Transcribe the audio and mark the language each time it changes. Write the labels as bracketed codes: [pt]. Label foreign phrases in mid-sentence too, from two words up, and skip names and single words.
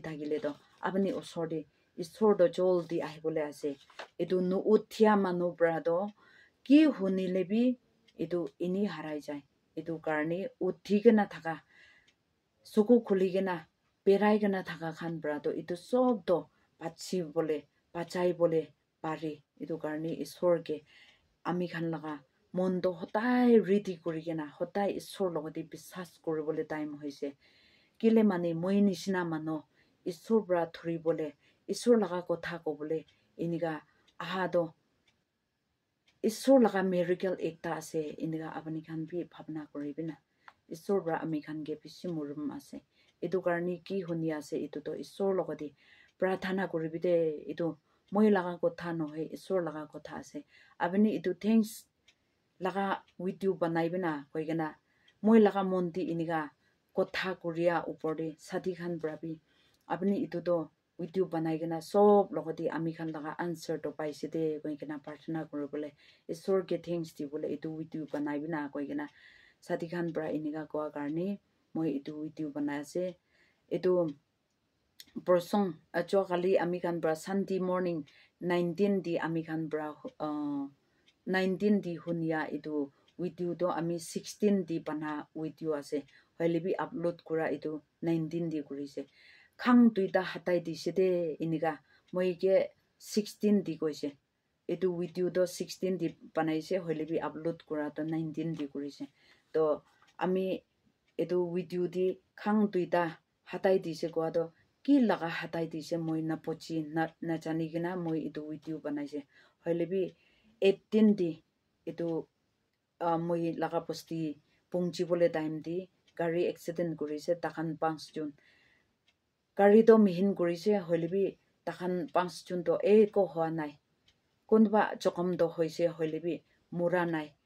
[nag] thagile do apni osorde isor do joldi ahibole ase etu nu uthia manu pra do ki hunile bi etu ini harai jai etu karni uthigena thaka suku khuligena peraigena thaka khan pra do etu sob do pachi bole pachai bole pare etu karni isor ke ami khan laga mon do hotai ready kurigena hotai isor logoti bisas kuribole time hoise kile mani moi nishina mano isor pra thuri bole isor laga kotha ko bole iniga aha do isor laga miracle ekta ase iniga apani khan bi bhabna koribina isor pra ami khan ge bishi murum ase etu karni ki huni ase etu to isor logoti prarthana koribide etu moi laga kotha nohe isor laga kotha ase apani etu thanks laga video banai bina koigena moi laga monti iniga kotha korea upor de sadi khan brabi apni etu to video banai gena sob logoti ami khan laga answer to paise de koigena prarthana koribole isor ke thanks di bole etu video banai bina koigena sadi khan bra iniga koa karni moi etu video banai ase etu person acho kali ami khan bra [en] Sunday morning [nag] 19 di ami khan bra 19 di hunia etu video do ami 16 di bana video ase hoilebi upload kura etu 19 di kurise khang tuida hatai dise de iniga moi ke 16 di koise etu video do 16 di banaise hoilebi upload kura to 19 di kurise to ami etu video di khang tuida hatai dise kwa do ki laga hatai dise moi na pochi na jani gina moi etu video banaise hoilebi 18 di etu moi laga posti pungji bole time di gari accident kurise takhan 5 jun gari do mihin kurise hoilebi takhan 5 jun to ko hoa nai kunba jokom do hoise hoilebi mura nai